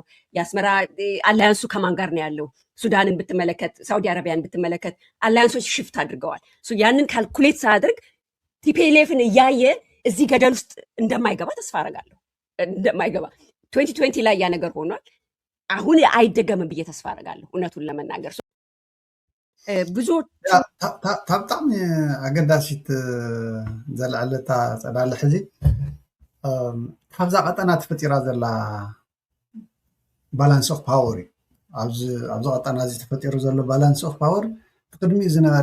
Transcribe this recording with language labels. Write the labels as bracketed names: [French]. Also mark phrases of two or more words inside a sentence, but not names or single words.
[Amharic] የአስመራ አላያንሱ ከማን ጋር ነው ያለው? ሱዳንን ብትመለከት፣ ሳውዲ አረቢያን ብትመለከት አላያንሶች ሽፍት አድርገዋል። ያንን ካልኩሌት ሳያደርግ ቲፒኤልኤፍን እያየ እዚህ ገደል ውስጥ እንደማይገባ ተስፋ አደርጋለሁ። እንደማይገባ 2020 ላይ ያ ነገር ሆኗል። አሁን አይደገምም ብዬ ተስፋ አደርጋለሁ እውነቱን ለመናገር ብዙ [Tigrinya] ብጣዕሚ ኣገዳሲት ዘለዓለታ ፀላሊ ሕዚ ካብዛ ቀጠና ተፈጢራ ዘላ [English] balance of power [Tigrinya] እዩ። ኣብዚ ቀጠና እዚ ተፈጢሩ ዘሎ [English] balance of power [Tigrinya] ቅድሚኡ ዝነበረ